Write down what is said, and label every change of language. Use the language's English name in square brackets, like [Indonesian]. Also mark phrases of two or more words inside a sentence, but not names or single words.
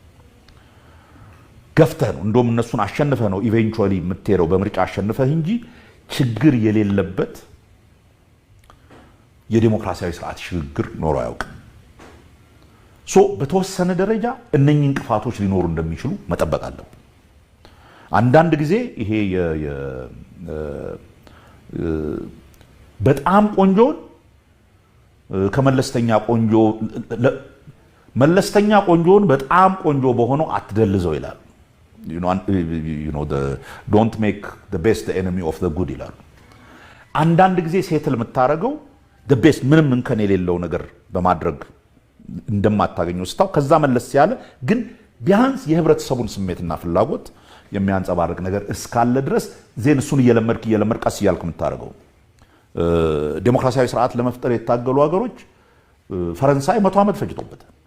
[Amharic] ገፍተህ ነው እንደውም እነሱን አሸንፈህ ነው ኢቬንቹዋሊ የምትሄደው በምርጫ አሸንፈህ እንጂ ችግር የሌለበት የዲሞክራሲያዊ ስርዓት ሽግግር ኖሮ አያውቅም። በተወሰነ ደረጃ እነኚህ እንቅፋቶች ሊኖሩ እንደሚችሉ መጠበቅ አለብን። አንዳንድ ጊዜ ይሄ በጣም ቆንጆን ከመለስተኛ ቆንጆ መለስተኛ ቆንጆን በጣም ቆንጆ በሆነው አትደልዘው ይላል። [English] don't make the best the enemy of the good [Amharic] ይላሉ። አንዳንድ ጊዜ ሴትል የምታረገው [English] the best [Amharic] ምንም እንከን የሌለው ነገር በማድረግ እንደማታገኘው ስታው ከዛ መለስ ያለ ግን ቢያንስ የህብረተሰቡን ስሜትና ፍላጎት የሚያንጸባርቅ ነገር እስካለ ድረስ ዜን እሱን እየለመድክ ቀስ እያልክ የምታረገው ዴሞክራሲያዊ ስርዓት ለመፍጠር የታገሉ ሀገሮች ፈረንሳይ 100 ዓመት ፈጅቶበታል።